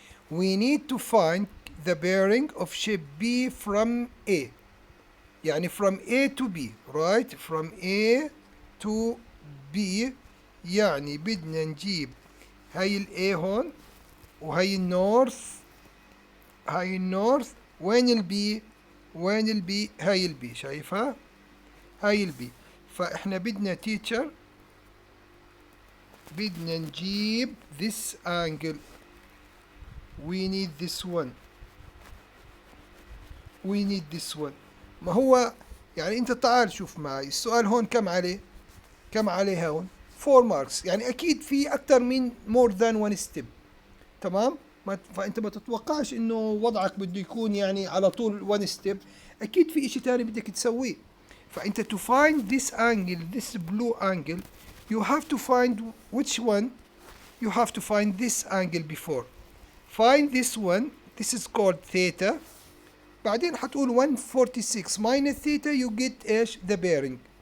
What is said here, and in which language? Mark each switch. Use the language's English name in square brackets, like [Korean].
[English] We need to find the bearing of ship B from A. [Arabic] يعني [English] from A to B, right? From A to B. [Arabic] يعني بدنا نجيب هاي ال A هون، وهي النورث، هاي النورث. وين ال B؟ وين ال B؟ هاي ال B، شايفها؟ هاي ال B. فإحنا بدنا teacher، بدنا نجيب [English] this angle. We need this one. We need this one. [Arabic] ما هو يعني انت تعال شوف معي السؤال هون كم عليه؟ كم عليه هون؟ [English] 4 marks. [Arabic] يعني اكيد في اكثر من [English] more than one step. [Arabic] تمام؟ فانت ما تتوقعش انه وضعك بده يكون يعني على طول [English] one step. [Arabic] اكيد في اشي تاني بدك تسويه. [English] فانت to find this angle, this blue angle, you have to find which one? You have to find this angle before. Find this one. This is called theta. [Arabic] بعدين حتقول [English] 146 minus theta, you get ايش؟ the bearing.